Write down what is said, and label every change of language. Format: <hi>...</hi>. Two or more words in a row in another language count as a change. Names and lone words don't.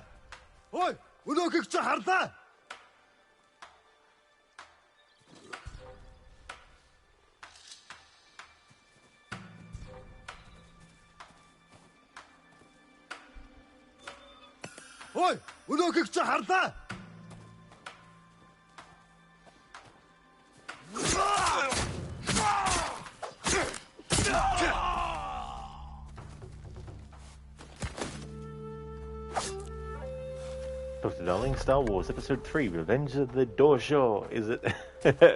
<mn>Ой, өнөөхийг чи харлаа. Ой, өнөөхийг чи харлаа.</mn> <en>Dr. Darling, Star Wars Episode 3, Revenge of the Dorshaw, is it?</en>